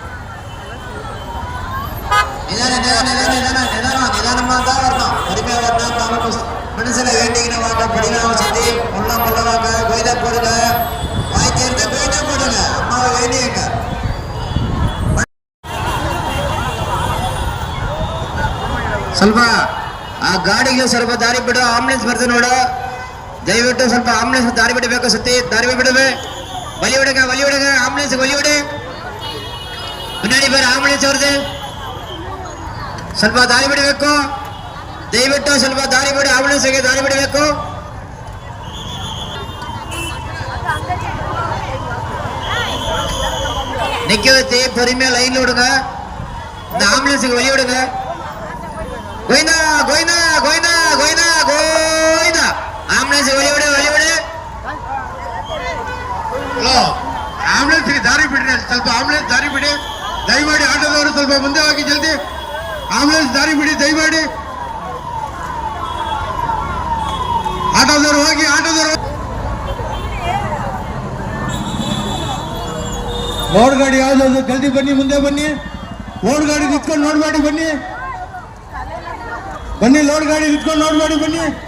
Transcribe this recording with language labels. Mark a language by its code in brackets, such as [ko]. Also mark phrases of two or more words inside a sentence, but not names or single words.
[ta] நிதானமாக தான் வரணும், பொறுமையா வரணும். மனசுல வேண்டிக்கிற வாங்க, படிக்கலாம் சத்தி உள்ளம் கொள்ளவாங்க. கோயிலா போடுங்க, வாய் சேர்ந்து கோயிலா போடுங்க. அம்மாவை வேண்டியங்க. [kn] ಸ್ವಲ್ಪ ಆ ಗಾಡಿಗೆ ಸ್ವಲ್ಪ ದಾರಿ ಬಿಡು. ಆಂಬುಲೆನ್ಸ್ ಬರ್ತೀನಿ ನೋಡು, ದಯವಿಟ್ಟು ಸ್ವಲ್ಪ ಆಂಬುಲೆನ್ಸ್ ದಾರಿ ಬಿಡಬೇಕು. ಸತಿ ದಾರಿ ಬಿಡುವೆ, [ta] வழி விடுங்க. ஆம்புலன்ஸ் வழி விடு. முன்னாடி பேர் ஆம்புலன்ஸ் வருது, [kn] ಸ್ವಲ್ಪ ದಾರಿ ಬಿಡಬೇಕು. ದಯವಿಟ್ಟು ಸ್ವಲ್ಪ ದಾರಿ ಬಿಡಿ, ಆಂಬುಲೆನ್ಸ್ಗೆ ದಾರಿ ಬಿಡಬೇಕು. [ta] நிக்க வச்சு பொறுமையா லைன்ல விடுங்க. இந்த ஆம்புலன்ஸுக்கு வழி விடுங்க. கோயிந்தா கோயிந்தா கோயிந்தா கோயிந்தா கோயிந்தா ஆம்புலன்ஸ் வழி விடு. [kn] ಹಲೋ, ಆಂಬುಲೆನ್ಸ್ಗೆ ದಾರಿ ಬಿಡ್ರಿ. ಸ್ವಲ್ಪ ಆಂಬುಲೆನ್ಸ್ ದಾರಿ ಬಿಡಿ ದಯಮಾಡಿ. ಆಟೋದವರು ಸ್ವಲ್ಪ ಮುಂದೆ ಹೋಗಿ ಜಲ್ದಿ. ಆಂಬುಲೆನ್ಸ್ ದಾರಿ ಬಿಡಿ ದಯಮಾಡಿ. ಆಟೋದವರು ಹೋಗಿ. ಲೋಡ್ ಗಾಡಿ ಯಾವ್ದು ಜಲ್ದಿ ಬನ್ನಿ, ಮುಂದೆ ಬನ್ನಿ. ಲೋಡ್ ಗಾಡಿ ನಿಂತ್ಕೊಂಡು ನೋಡ್ ಮಾಡಿ ಬನ್ನಿ. ಲೋಡ್ ಗಾಡಿ ನಿಂತ್ಕೊಂಡು ನೋಡ್ ಮಾಡಿ ಬನ್ನಿ.